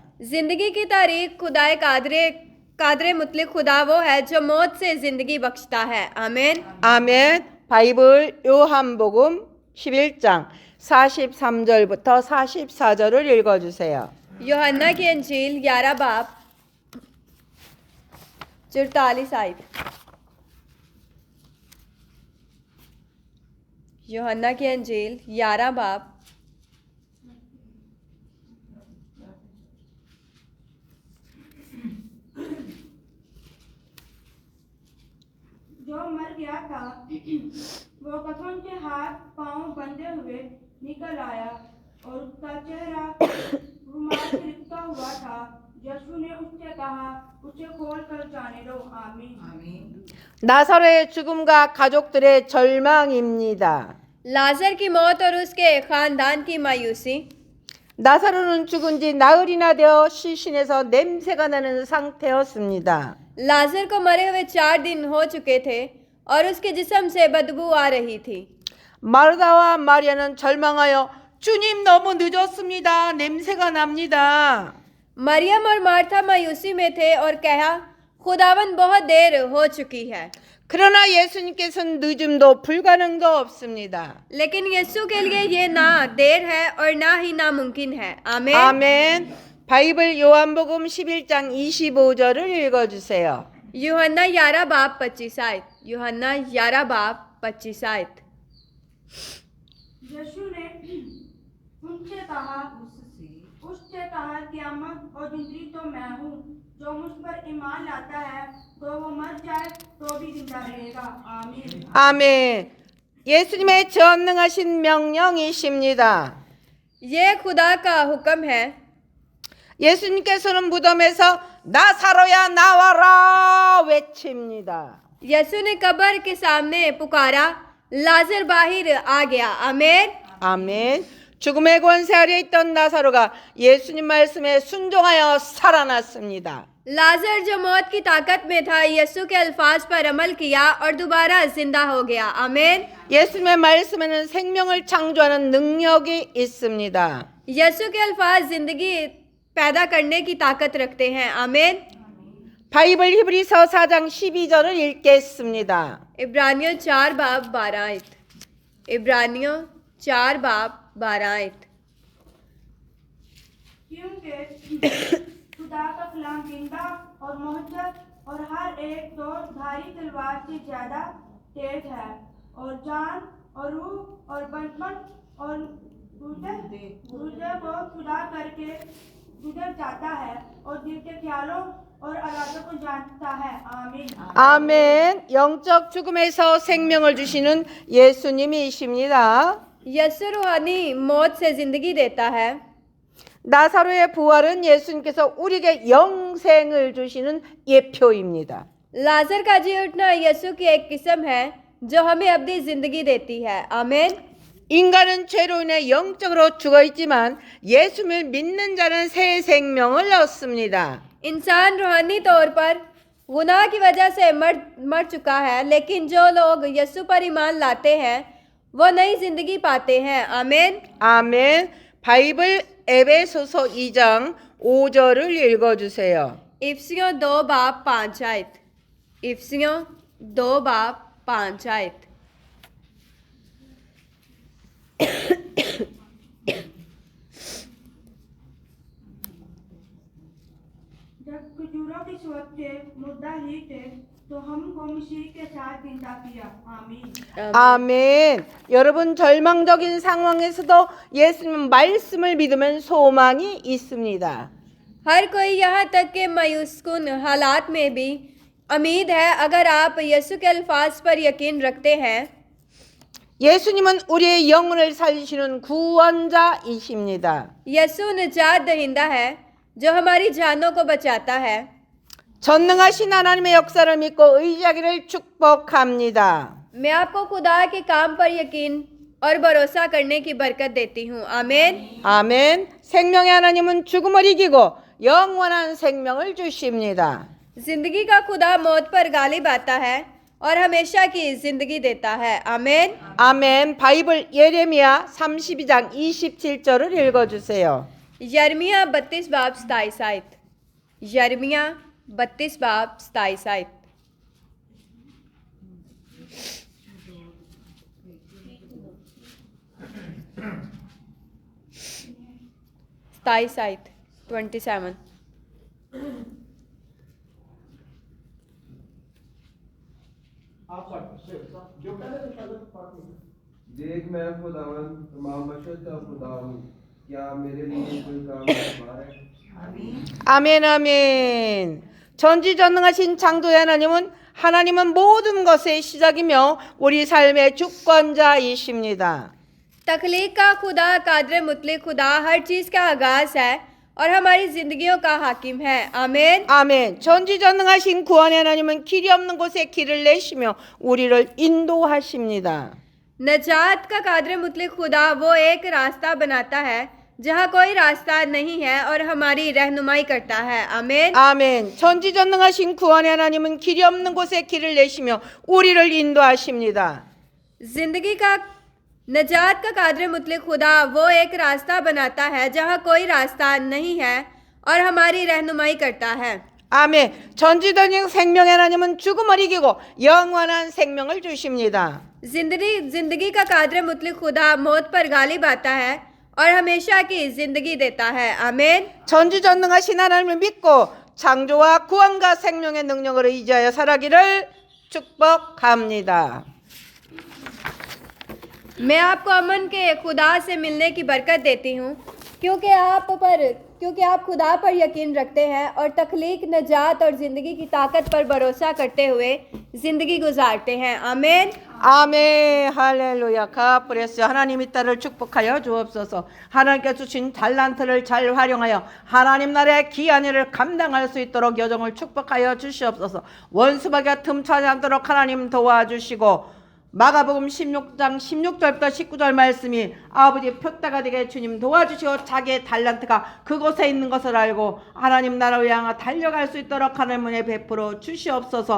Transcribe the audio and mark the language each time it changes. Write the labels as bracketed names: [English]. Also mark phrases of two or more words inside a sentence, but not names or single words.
[Urdu] زندگی کی تاریخ خدائے قادرِ مطلق خدا وہ ہے جو موت سے زندگی بخشتا ہے. आमीन। [Korean] 아멘. 바이블 요한복음 11장 43절부터 44절을 읽어주세요. [Urdu] یوحنا کی انجیل 11 باب 44 آیت. یوحنا کی انجیل 11 باب جو مر گیا تھا وہ کفن کے ہاتھ پاؤں بندھے ہوئے نکل آیا اور اس کا چہرہ رومال سے لپٹا ہوا تھا. یسوع نے اس سے کہا، اسے کھول کر جانے دو. आमीन। [Korean] 나사로의 죽음과 가족들의 절망입니다. [Urdu] لعزر کی موت اور اس کے خاندان کی مایوسی. [Korean] 나사로는 죽은 지 나흘이나 되어 시신에서 냄새가 나는 상태였습니다. [Urdu] لعزر کو مرے ہوئے 4 دن ہو چکے تھے اور اس کے جسم سے بدبو آ رہی تھی. [Korean] 마르다와 마리아는 절망하여 주님 너무 늦었습니다. 냄새가 납니다. [Urdu] مریم اور مارتھا مایوسی میں تھے اور کہا، خداون بہت دیر ہو چکی ہے. [Korean] 그러나 예수님께서는 늦음도 불가능도 없습니다. [Urdu] لیکن یسوع کے لیے یہ نہ دیر ہے اور نہ ہی ناممکن ہے. आमीन। [Korean] 아멘. 바이블 요한복음 11장 25절을 읽어주세요. [Urdu] یوحنا 11 باب 25 آیت۔ یوحنا 11 باب 25 آیت. یسوع نے اس سے کہا، قیامت اور زندگی تو میں ہوں. جو مجھ پر ایمان لاتا ہے تو وہ مر جائے تو بھی زندہ رہے گا. आमीन। [Korean] 아멘. 예수님의 전능하신 명령이십니다. [Urdu] یہ خدا کا حکم ہے. [Korean] 예수님께서는 무덤에서 나사로야 나와라 외칩니다. [Urdu] یسوع نے قبر کے سامنے پکارا، لعزر باہر آ گیا. आमीन। [Korean] 아멘. 죽음의 권세 아래 있던 나사로가 예수님 말씀에 순종하여 살아났습니다. [Urdu] لعزر جو موت کی طاقت میں تھا، یسوع کے الفاظ پر عمل کیا اور دوبارہ زندہ ہو گیا. आमीन। [Korean] 예수님의 말씀에는 생명을 창조하는 능력이 있습니다. [Urdu] یسوع کے الفاظ زندگی پیدا کرنے کی طاقت رکھتے ہیں. आमीन। [Korean] 바이블 히브리서 4장 12절을 읽겠습니다. [Urdu] عبرانیوں 4 باب 12 آیت۔ عبرانیوں 4 باب 12 آیت. کیونکہ خدا کا کلام زندہ اور مہذت اور ہر ایک دو دھاری تلوار سے زیادہ تیز ہے اور جان اور روح اور بچپن اور گردے کو خدا کرکے گزر جاتا ہے اور دل کے خیالوں اور ارادوں کو جانتا ہے. आमीन। [Korean] 아멘. 영적 죽음에서 생명을 주시는 예수님이십니다. [Urdu] یسوع روحانی موت سے زندگی دیتا ہے. [Korean] 나사로의 부활은 예수님께서 우리에게 영생을 주시는 예표입니다. [Urdu] لعزر کا جی اٹھنا یسوع کی ایک قسم ہے جو ہمیں ابدی زندگی دیتی ہے. आमीन। [Korean] 인간은 죄로 인해 영적으로 죽어 있지만 예수를 믿는 자는 새 생명을 얻습니다. [Urdu] انسان روحانی طور پر گناہ کی وجہ سے مر چکا ہے، لیکن جو لوگ یسوع پر ایمان لاتے ہیں وہ نئی زندگی پاتے ہیں. आमीन। [Korean] 아멘. 바이블 에베소서 2장 5절을 읽어주세요. [Urdu] افسیوں 2 باب 5 آیت۔ افسیوں 2 باب 5 آیت. جب کھجوروں کی صورت کے مدعا ہی تھے تو ہم کو مسیح کے ساتھ زندہ کیا. आमीन। [Korean] 아멘. 여러분 절망적인 상황에서도 예수님 말씀을 믿으면 소망이 있습니다. [Urdu] ہر کوئی یہاں تک کے مایوس کن حالات میں بھی امید ہے اگر آپ یسوع کے الفاظ پر یقین رکھتے ہیں. [Korean] 예수님은 우리의 영혼을 살리시는 구원자이십니다. [Urdu] یسوع نجات دہندہ ہے جو ہماری جانوں کو بچاتا ہے. [Korean] 전능하신 하나님의 역사를 믿고 의지하기를 축복합니다. [Urdu] میں آپ کو خدا کے کام پر یقین اور بھروسہ کرنے کی برکت دیتی ہوں. आमीन। [Korean] 아멘. 생명의 하나님은 죽음을 이기고 영원한 생명을 주십니다. [Urdu] زندگی کا خدا موت پر غالب آتا ہے اور ہمیشہ کی زندگی دیتا ہے. आमीन। [Korean] 아멘. 바이블 예레미야 32장 27절을 읽어주세요. [Urdu] یرمیا 32 باب 27 آیت۔ یرمیا 32 باب 27 آیت. ستائیس آیت 27. دیکھ میں خداون تمام شت کا خدا ہوں، کیا میرے لیے کوئی کام بار ہے? [Korean] 아멘 아멘. 전지전능하신 창조의 하나님은 모든 것의 시작이며 우리 삶의 주권자이십니다. [Urdu] تخلیق کا خدا قادر مطلق خدا ہر چیز کا آغاز ہے اور ہماری زندگیوں کا حاکم ہے. आमीन। [Korean] 아멘. 전지전능하신 구원의 하나님은 길이 없는 곳에 길을 내시며 우리를 인도하십니다. [Urdu] نجات کا قادر مطلق خدا وہ ایک راستہ بناتا ہے جہاں کوئی راستہ نہیں ہے اور ہماری رہنمائی کرتا ہے. आमीन। [Korean] 아멘. 전지전능하신 구원의 하나님은 길이 없는 곳에 길을 내시며 우리를 인도하십니다. [Urdu] زندگی کا نجات کا قادر مطلق خدا وہ ایک راستہ بناتا ہے جہاں کوئی راستہ نہیں ہے اور ہماری رہنمائی کرتا ہے. [Korean] 아멘. 전지전능 생명의 하나님은 죽음을 이기고 영원한 생명을 주십니다. [Urdu] زندگی کا قادر مطلق خدا موت پر غالب آتا ہے اور ہمیشہ کی زندگی دیتا ہے. आमीन। [Korean] 전지전능하신 하나님을 믿고 창조와 구원과 생명의 능력으로 의지하여 살아기를 축복합니다. [Urdu] میں آپ کو امن کے خدا سے ملنے کی برکت دیتی ہوں کیونکہ آپ خدا پر یقین رکھتے ہیں اور تخلیق، نجات اور زندگی کی طاقت پر بھروسہ کرتے ہوئے زندگی گزارتے ہیں. आमीन। [Korean] 아멘. 할렐루야. 가브레스 하나님이 딸을 축복하여 주옵소서. 하나님께 주신 달란트를 잘 활용하여 하나님 나라의 귀한 일을 감당할 수 있도록 여정을 축복하여 주시옵소서. 원수박에 틈차지 않도록 하나님 도와주시고 마가복음 16장 16절부터 19절 말씀이 아버지 표대가 되게 주님 도와주시고 자기의 달란트가 그곳에 있는 것을 알고 하나님 나라를 향해 달려갈 수 있도록 하나님 은혜 베풀어 주시옵소서.